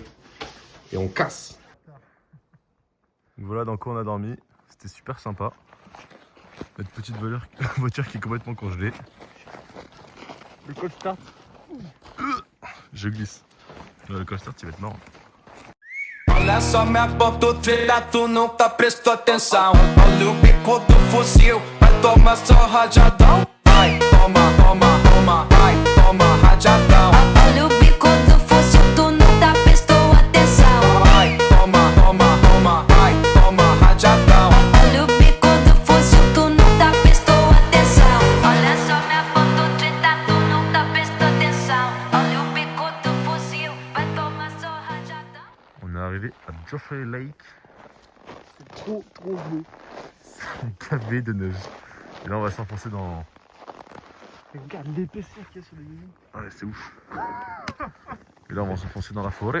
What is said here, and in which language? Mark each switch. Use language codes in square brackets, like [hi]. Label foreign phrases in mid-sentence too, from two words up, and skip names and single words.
[fr] Et on casse. Donc voilà dans quoi on a dormi. C'était super sympa. Notre petite voiture qui est complètement congelée. Le [en] cold start. [fr] Je glisse. Le [en] cold start [fr] il va être marrant. [pt] Olha só minha ponta, treta, tu não tá prestou atenção. Olha o bico do fuzil, vai tomar só rajadão. Vai, toma, toma, toma, vai, toma rajadão. Olha o bico do fuzil, tu não tá prestou atenção. Vai, toma, toma, toma, vai, toma rajadão. Olha o bico do fuzil, tu não tá prestou atenção. Olha só minha foto treta, tu não tá prestou atenção. Olha o bico do fuzil, vai tomar só rajadão. [fr] On est arrivé à Joffrey Lake. C'est trop bleu. C'est un cavé de neige. Et là on va s'enfoncer dans... Regarde l'épaisseur qu'il y a sur les maisons. Ah ouais, c'est ouf. Et là on va s'enfoncer dans la forêt.